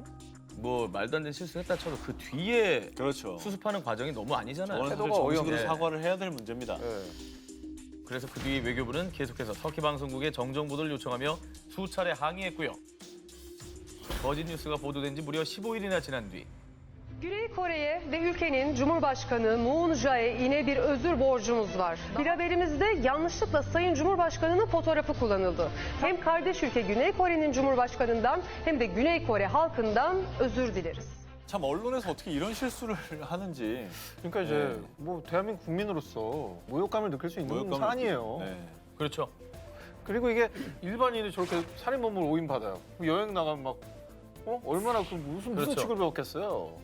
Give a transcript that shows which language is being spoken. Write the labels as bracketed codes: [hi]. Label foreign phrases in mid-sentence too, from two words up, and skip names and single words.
[ko] 뭐 말도 안 되는 실수했다 쳐도 그 뒤에 그렇죠. 수습하는 과정이 너무 아니잖아요. 저는 사실 태도가 정식으로 어이없네. 사과를 해야 될 문제입니다. 네. 그래서 그 뒤 외교부는 계속해서 터키 방송국에 정정 보도를 요청하며 수차례 항의했고요. 거짓 뉴스가 보도된 지 무려 15일이나 지난 뒤 [tr] Güney Kore'ye ve ülkenin Cumhurbaşkanı Moon Jae-in'e bir özür borcumuz var. Bir haberimizde yanlışlıkla Sayın Cumhurbaşkanı'nın fotoğrafı kullanıldı. Hem kardeş ülke Güney Kore'nin Cumhurbaşkanı'ndan hem de Güney Kore halkından özür dileriz. [ko] 참 언론에서 어떻게 이런 실수를 하는지. 그러니까 이제 뭐 대한민국 국민으로서 모욕감을 느낄 수 있는 모욕감을 사안이에요. 네. 그렇죠. 그리고 이게 일반인이 저렇게 살인범을 오인받아요. 여행 나가면 막 얼마나 무슨 그렇죠. 취급을 받겠어요.